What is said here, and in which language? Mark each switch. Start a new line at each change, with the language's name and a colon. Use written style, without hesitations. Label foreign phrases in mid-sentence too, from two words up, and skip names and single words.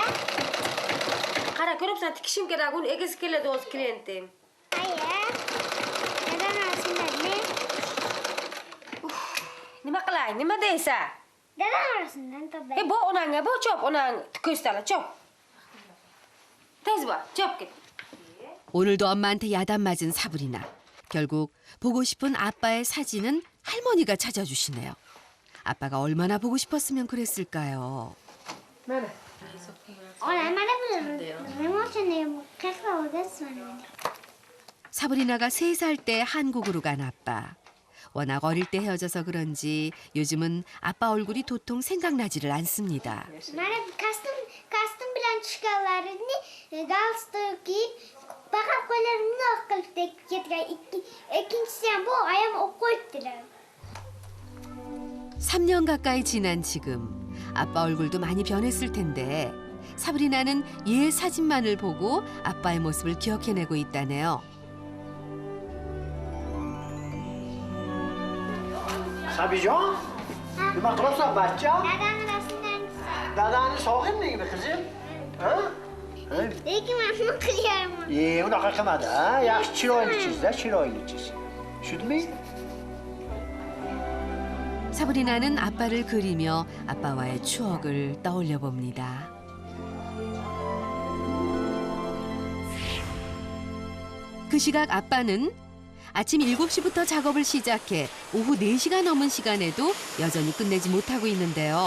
Uzbek: Qara, ko'ribsan, tikishim kerak, uni egasi keladi o'z klientim. Aya. Dadam rasmlarni. Nima qilay? Nima deysan? Dadam rasmlarni toping. Bu onangga bu chop, onang ko'rsatala chop. Tez bor, chop ket.
Korean: 오늘도 엄마한테 야단 맞은 사부리나. 결국 보고 싶은 아빠의 사진은 할머니가 찾아주시네요. 아빠가 얼마나 보고 싶었으면 그랬을까요? 사브리나가 3살 때 한국으로 간 아빠. 워낙 어릴 때 헤어져서 그런지 요즘은 아빠 얼굴이 도통 생각나지를 않습니다.
Uzbek: Mana kostyum bilan tushganlarini galstuk kiyib faqat qo'llarimni oq qilib ketgan. Ikkinchisi ham bu ayam o'qib qo'yibdilar.
Korean: 3년 가까이 지난 지금 아빠 얼굴도 많이 변했을 텐데 사브리나는 옛 사진만을 보고 아빠의 모습을 기억해내고 있다네요.
Uzbek: Sabijon, nima qilasan bachcha? Dadamni rasmdan chizaman. Dadani sog'inmagin qizim. Ha? Lekin men nima qilyapman? Unaqa qilmadi, ha? Yaxshi chiroyli chiz-da, chiroyli chiz. Tushundingmi?
Korean: 사브리나는 아빠를 그리며 아빠와의 추억을 떠올려 봅니다. 그 시각 아빠는 아침 7시부터 작업을 시작해 오후 4시가 넘은 시간에도 여전히 끝내지 못하고 있는데요.